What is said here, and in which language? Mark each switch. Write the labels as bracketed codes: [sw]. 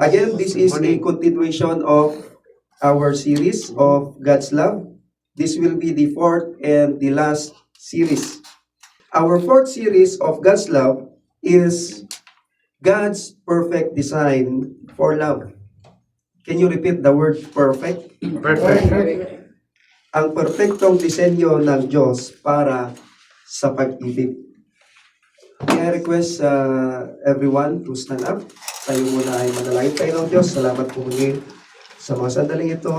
[en] Again, this is a continuation of our series of God's Love. This will be the fourth and the last series. Our fourth series of God's Love is God's perfect design for love. Can you repeat the word perfect? Perfect. [tl] Ang perpektong disenyo ng Diyos para sa pag-ibig. [en] May I request everyone to stand up. [tl] Tayo muna ay manalangin tayo ng Diyos. Salamat po muli sa mga sandaling ito.